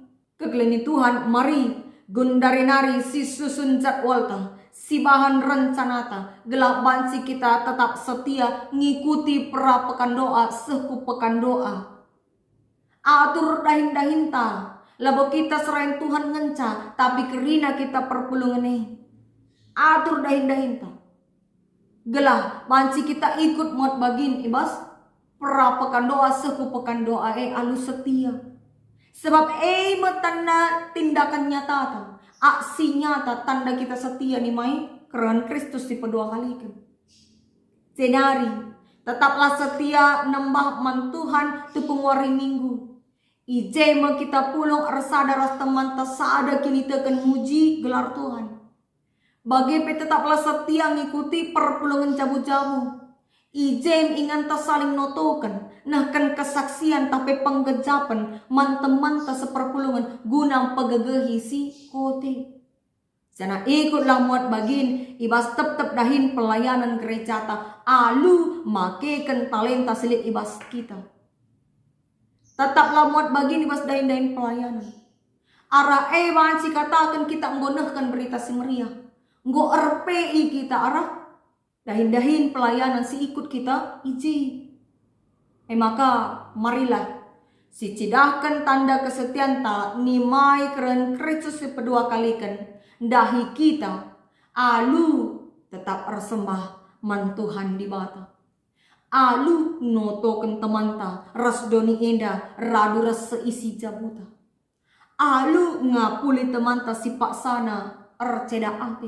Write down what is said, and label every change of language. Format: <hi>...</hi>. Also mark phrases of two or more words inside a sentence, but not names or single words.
<btx>Kegelini Tuhan mari gundari nari si susun jadwalta si bahan rencanata gelap bansi kita tetap setia ngikuti perapekan doa seku pekan doa atur dahin-dahinta labo kita serain Tuhan ngenca tapi kerina kita perpulungan atur dahin-dahinta gelah bansi kita ikut muat bagin ibas perapekan doa seku pekan doa alu setia. Sebab</btx> <id>tanda tindakan nyata aksi nyata</id> <btx>tanda kita setia nih mai keren Kristus di pedua kali kan. Senari</btx> <id>tetaplah setia</id> <btx>nembah man Tuhan tupung wari minggu. Ije mau kita pulung ersada ras teman tasada kini tekan muji gelar Tuhan. Bagi tetaplah setia ngikuti perpulungan jabu-jabu. Ijem ingan ta saling notokan, nah kan kesaksian tapi penggejapan man-teman ta seperpulungan gunang pegegehi si kote. Sana ikutlah muat bagin ibas tep-tep dahin pelayanan gereja ta alu makekan talenta selit ibas kita. Tetaplah muat bagin ibas dahin-dahin pelayanan. Arah banci katakan kita nggonehkan berita si meriah. Nggo RPI kita arah dahin-dahin pelayanan si ikut kita iji.</btx> <id>Maka marilah</id> <btx>si cidahkan tanda kesetiaan ta nimai keren Kristus kedua kalikan dahi kita alu tetap bersembah man Tuhan di bata. Alu notoken temanta ras doni enda radu ras seisi jabuta. Alu ngapuli temanta si paksana erceda ate.</btx>